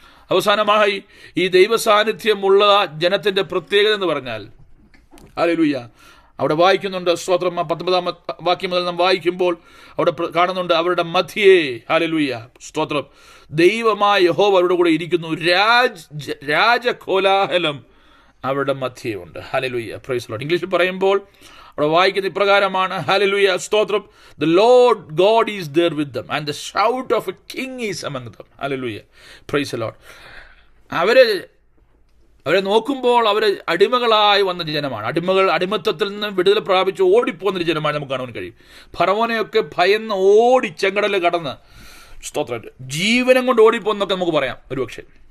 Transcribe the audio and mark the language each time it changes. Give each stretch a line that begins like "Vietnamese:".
Malayalam: അവസാനമായി, ഈ ദൈവസാന്നിധ്യമുള്ള ജനത്തിന്റെ പ്രത്യേകത എന്ന് പറഞ്ഞാൽ, ഹല്ലേലൂയ, അവിടെ വായിക്കുന്നുണ്ട്. സ്തോത്രം. 19-ാം വാക്യം മുതൽ നാം വായിക്കുമ്പോൾ അവിടെ കാണുന്നുണ്ട്, അവരുടെ മധ്യേ, ഹല്ലേലൂയ, സ്തോത്രം, ദൈവമായ യഹോവ അവരുടെ കൂടെ ഇരിക്കുന്നു, രാജകോലാഹലം അവരുടെ മധ്യേ ഉണ്ട്.
English: Hallelujah, praise the Lord.
Malayalam: ഇംഗ്ലീഷിൽ പറയുമ്പോൾ അവിടെ വായിക്കുന്ന ഇപ്രകാരമാണ്, ഹല്ലേലൂയ, സ്തോത്രം,
English: the Lord God is there with them and the shout of a king is among them. Hallelujah, praise the Lord.
Malayalam: അവരെ നോക്കുമ്പോൾ അവർ അടിമകളായി വന്ന ജനമാണ്. അടിമത്തത്തിൽ നിന്ന് വിടുതൽ പ്രാപിച്ച് ഓടിപ്പോകുന്ന ജനമാണ് നമുക്ക് കാണാൻ കഴിയും. ഫറവോനെയൊക്കെ ഭയന്ന് ഓടി ചെങ്കടൽ കടന്ന്, സ്തോത്രം, ജീവനം കൊണ്ട് ഓടിപ്പോന്നൊക്കെ നമുക്ക് പറയാം ഒരുപക്ഷെ.